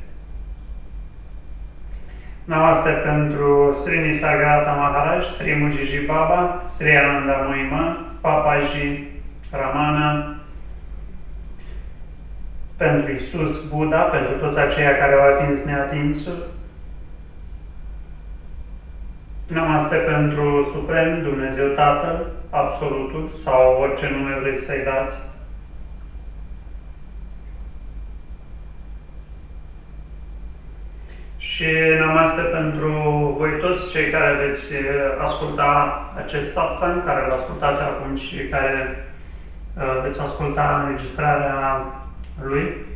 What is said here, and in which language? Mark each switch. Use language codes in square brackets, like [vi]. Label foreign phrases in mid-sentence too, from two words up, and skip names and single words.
[ro] Namaste pentru Sri Nisargadatta Maharaj, Sri Mujiji Baba, Sri Ananda Muima, Papaji Ramana, pentru Isus, Buddha, pentru toți aceia care au atins neatinsul. Namaste pentru Suprem, Dumnezeu Tatăl, Absolutul, sau orice nume vreți să-i dați. Și namaste pentru voi toți cei care veți asculta acest Satsang, care îl ascultați acum și care veți asculta înregistrarea lui.